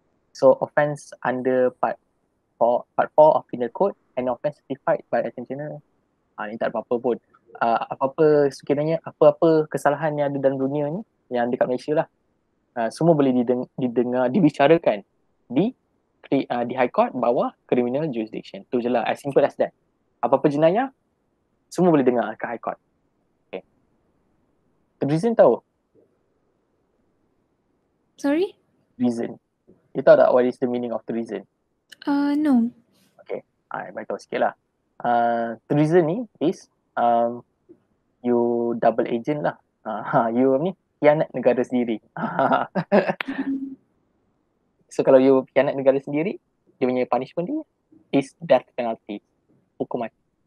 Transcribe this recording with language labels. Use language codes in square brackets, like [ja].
[en] So offence under part 4 of Penal Code and offence certified by Attorney General. [ms] Ni tak ada apa-apa pun. Apa-apa sekiranya, apa-apa kesalahan yang ada dalam dunia ni, yang dekat Malaysia lah, semua boleh didengar, dibicarakan di High Court bawah criminal jurisdiction. Tu je lah, [en] as simple as that. [ms] Apa-apa jenayah, semua boleh dengar kat High Court. [en] Okay. Reason [ms] tahu? [en] Sorry? Reason. You [ms] tahu tak [en] what is the meaning of treason? No. [ms] Okay, bagi tahu sikit lah. [en] Treason ni is you double agent lah. [ms] You ni khianat negara sendiri. So kalau you khianat negara sendiri, dia punya punishment dia [en] is death penalty. [ms] Hukuman mati.